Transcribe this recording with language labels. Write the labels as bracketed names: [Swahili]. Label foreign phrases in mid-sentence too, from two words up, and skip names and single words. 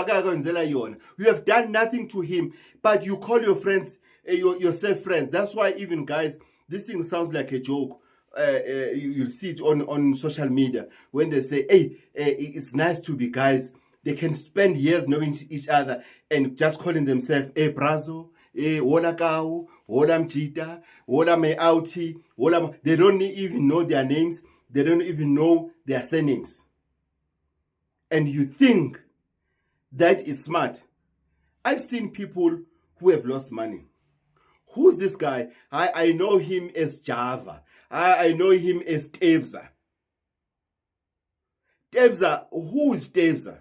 [English] You have done nothing to him, but you call your friends, yourself friends. That's why even guys, this thing sounds like a joke. You'll see it on social media when they say, hey, it's nice to be guys. They can spend years knowing each other and just calling themselves, hey, brazo, hey, wola kau, wola mchita, wola me outi, wola. They don't even know their names. They don't even know their surnames. And you think that it's smart. I've seen people who have lost money. Who's this guy? I know him as Java. I know him as Tebza. Tebza, who is Tebza?